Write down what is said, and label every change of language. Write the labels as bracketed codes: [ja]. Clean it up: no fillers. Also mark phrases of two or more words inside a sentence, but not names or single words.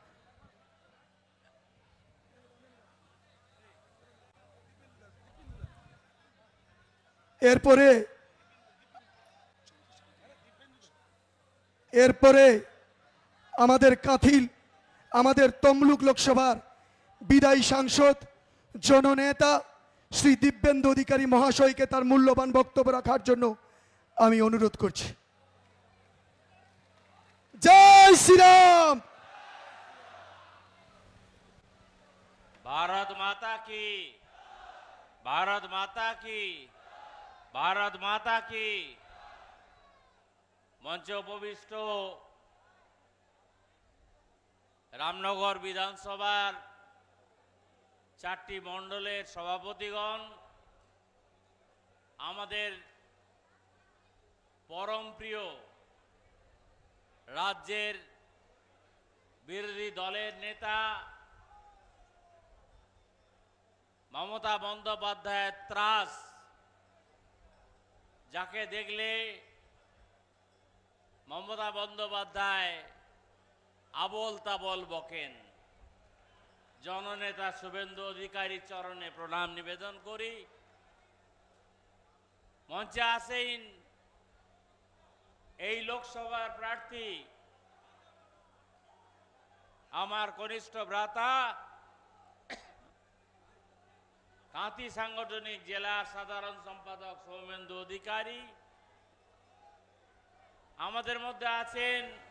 [bn] এরপরে আমাদের কাঁথিল, আমাদের তমলুক লোকসভার বিদায়ী সাংসদ জননেতা শ্রী দিব্যেন্দু অধিকারী মহাশয়কে তার মূল্যবান বক্তব্য রাখার জন্য আমি অনুরোধ করছি। জয় শ্রীরাম। [hi] भारत माता की, भारत माता की, भारत माता की। [bn] মঞ্চে উপবিষ্ট রামনগর বিধানসভার 4টি মণ্ডলের সভাপতিগণ, আমাদের পরম প্রিয় রাজ্যের বিরোধী দলের নেতা মমতা বন্দ্যোপাধ্যায় ত্রাস, যাকে দেখলে মমতা বন্দ্যোপাধ্যায় আবোল তাবোল বকেন, জননেতা শুভেন্দু অধিকারী চরণে প্রণাম নিবেদন করি। মঞ্চে আসেন এই লোকসভার প্রার্থী আমার কনিষ্ঠ ভ্রাতা কাঁথি সাংগঠনিক জেলার সাধারণ সম্পাদক সৌমেন্দু অধিকারী, আমাদের মধ্যে আছেন